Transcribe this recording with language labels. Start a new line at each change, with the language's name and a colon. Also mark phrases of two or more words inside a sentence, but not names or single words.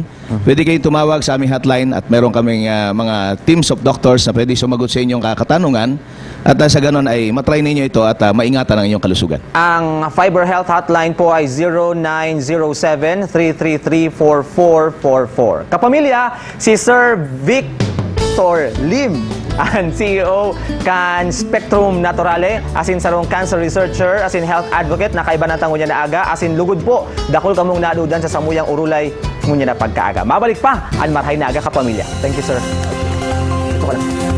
Filipino: Pwede kayong tumawag sa aming hotline at meron kaming mga
English: teams of doctors
Filipino: na pwede sumagot sa inyong katanungan. At sa ganon ay matry ninyo ito at maingatan ang inyong kalusugan. Ang Fiber Health Hotline po ay 0907-333-4444.
Bikol: Kapamilya, si Sir Victor Lim, ang CEO kan Spectrum Naturale, asin sarong
English: cancer researcher,
Bikol: asin
English: health advocate,
Bikol: nakaiba na tango niya na aga, asin lugod po, dakol kamong nadudan sa samuyang urulay ngunya na pagkaaga. Mabalik pa, ang marhay na aga kapamilya.
English: Thank you,
Filipino: sir. Ito ka lang.